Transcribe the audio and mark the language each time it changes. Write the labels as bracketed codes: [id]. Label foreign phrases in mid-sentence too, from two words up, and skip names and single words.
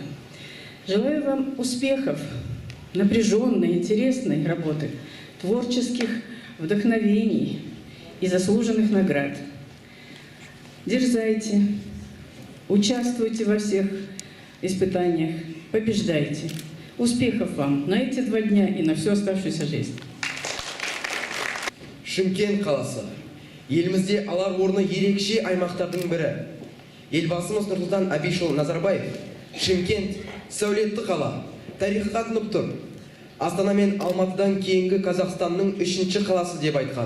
[ru] Желаю вам успехов, напряженной, интересной работы, творческих вдохновений и заслуженных наград. Дерзайте, участвуйте во всех испытаниях, побеждайте. Успехов вам на эти 2 дня и на всю оставшуюся жизнь. [kk] Шымкент қаласы. Елімізде алар орны ерекше аймақтардың бірі. Елбасымыз Нұрсұлтан Әбішұлы Назарбаев Шымкент сәулетті қала, тарихқа тұнып тұр. Астана мен Алматыдан кейінгі Қазақстанның 3-ші қаласы деп айтқан.